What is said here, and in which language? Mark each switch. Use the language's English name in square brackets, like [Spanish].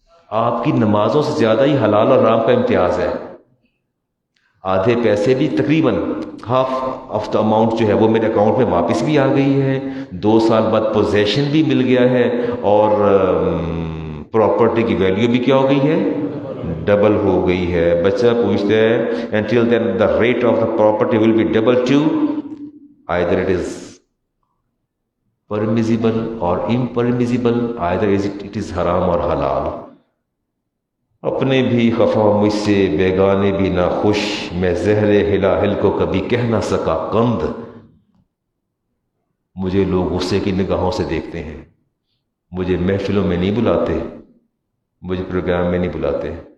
[Urdu] آپ کی نمازوں سے زیادہ ہی حلال اور حرام کا امتیاز ہے، آدھے پیسے بھی تقریباً [English] half of the amount [Urdu] جو ہے وہ میرے اکاؤنٹ میں واپس بھی آ گئی ہے، 2 سال بعد پوزیشن بھی مل گیا ہے، اور پراپرٹی کی ویلیو بھی کیا ہو گئی ہے؟ ڈبل ہو گئی ہے۔ بچہ پوچھتا ہے [English] until then the rate of the property will be double to either it is permissible اور impermissible, either it is [Urdu] حرام اور حلال. اپنے بھی خفا مجھ سے بیگانے بھی نہ خوش، میں زہر ہلاہل کو کبھی کہہ نہ سکا قند. مجھے لوگ غصے کی نگاہوں سے دیکھتے ہیں، مجھے محفلوں میں نہیں بلاتے، مجھے پروگرام میں نہیں بلاتے.